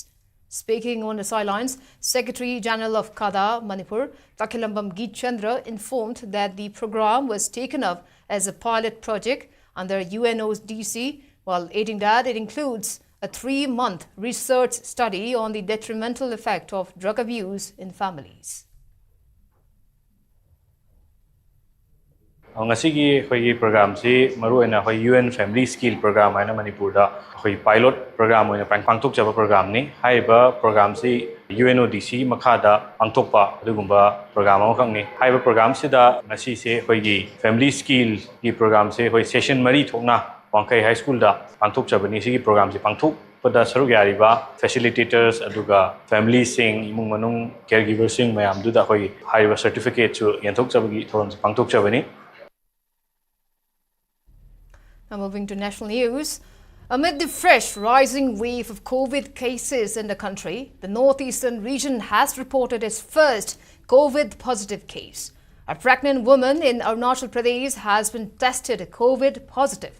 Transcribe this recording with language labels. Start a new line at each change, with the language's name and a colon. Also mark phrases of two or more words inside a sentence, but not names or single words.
English: Speaking on the sidelines, Secretary General of KADA Manipur, Takilambam Geet Chandra, informed that the program was taken up as a pilot project under UNODC, while adding that it includes a 3-month research study on the detrimental effect of drug abuse in families.
Manipuri: Ngasigi khoi program si maru ena khoi UN Family Skill Program aina Manipur da khoi
English: pilot program
Manipuri: oina pangthok chaba program ni haiba program si UNODC makha da pangthokpa adugumba program amkhang ni haiba program si da ngasi se khoi gi Family Skill gi program se khoi session mari thokna Wangkai High School da pangthok chaba ni sigi program si pangthok pada saruk yariba facilitators aduga family sing imung manung caregiver sing mayam du da khoi haiba certificate chu yanthok chaba gi thoron pangthok chaba ni.
English: Now moving to national news. Amid the fresh rising wave of COVID cases in the country, the northeastern region has reported its first COVID positive case. A pregnant woman in Arunachal Pradesh has been tested COVID positive.